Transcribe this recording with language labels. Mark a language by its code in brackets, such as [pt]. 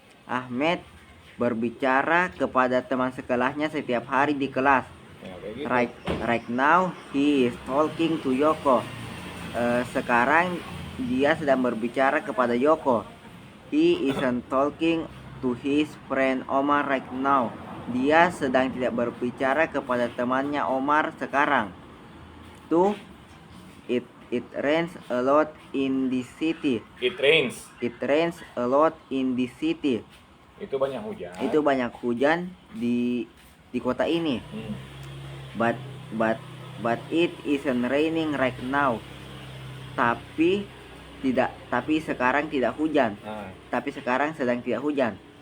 [id] Ahmed berbicara kepada teman sekolahnya setiap hari di kelas. Gitu. [en] Right now he is talking to Yoko. [id] Sekarang dia sedang berbicara kepada Yoko. [en] He isn't talking to his friend Omar right now. [id] Dia sedang tidak berbicara kepada temannya Omar sekarang. 2. [en] It rains a lot in the city. It rains a lot in the city. [id] Itu banyak hujan. Di kota ini. [en] But it isn't raining right now. [id] Tapi sekarang tidak hujan. Tapi sekarang sedang tidak hujan.